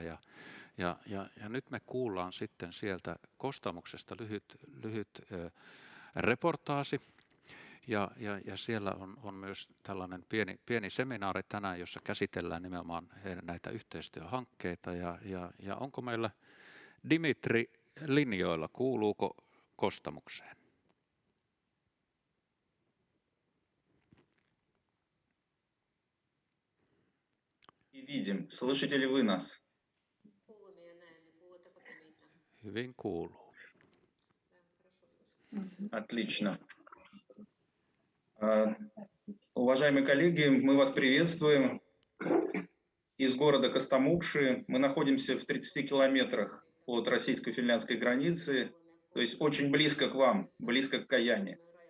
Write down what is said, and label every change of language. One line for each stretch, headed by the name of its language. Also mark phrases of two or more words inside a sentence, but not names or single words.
Finnish: Ja nyt me kuullaan sitten sieltä Kostamuksesta lyhyt reportaasi. Ja siellä on myös tällainen pieni seminaari tänään, jossa käsitellään nimenomaan näitä yhteistyöhankkeita. Ja onko meillä Dimitri linjoilla? Kuuluuko Kostamukseen?
Russian: Видим. Слышите ли вы нас?
Finnish: Hyvin kuuluu.
Russian: Отлично. Уважаемые коллеги, мы вас приветствуем из города Костомукши. Мы находимся в 30 километрах от российско-финляндской границы, то есть очень близко к вам, близко к Каяне.